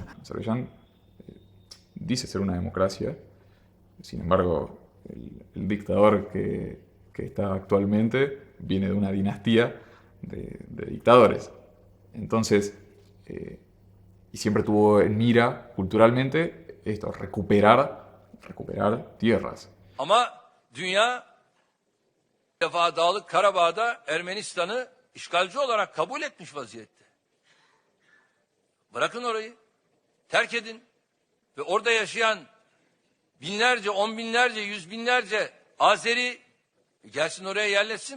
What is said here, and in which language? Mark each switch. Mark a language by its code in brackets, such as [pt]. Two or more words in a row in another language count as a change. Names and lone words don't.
[es] Azerbaiyán dice ser una democracia, sin embargo el dictador que está actualmente viene de una dinastía de dictadores. Entonces, y siempre tuvo en mira culturalmente esto, recuperar tierras. [tr] Ama dünya bir defa Dağlık Karabağ'da Ermenistan'ı işgalci olarak kabul etmiş vaziyette. Bırakın orayı, terk edin ve orada yaşayan binlerce, on binlerce, yüz binlerce Azeri gelsin oraya yerleşsin.